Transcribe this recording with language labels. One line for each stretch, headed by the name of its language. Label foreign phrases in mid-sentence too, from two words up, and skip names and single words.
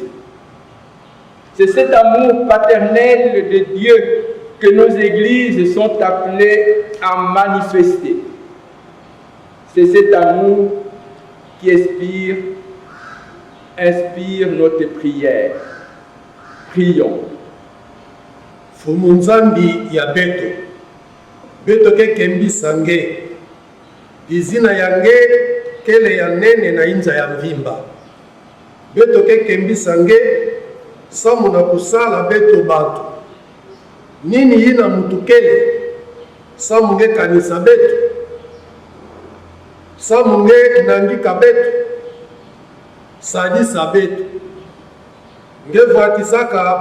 French: C'est cet amour paternel de Dieu que nos églises sont appelées à manifester. C'est cet amour qui inspire notre prière. Prions.
Kituba (Democratic Republic of Congo): Fumunzambi ya beto ke kembi sange izina yange kele ya nene na inza ya mvimba beto ke kembi sange samu na kusala beto batu nini yina mutukele samu nge kanisa beto samu nge nangika beto sadisa beto ngevatisaka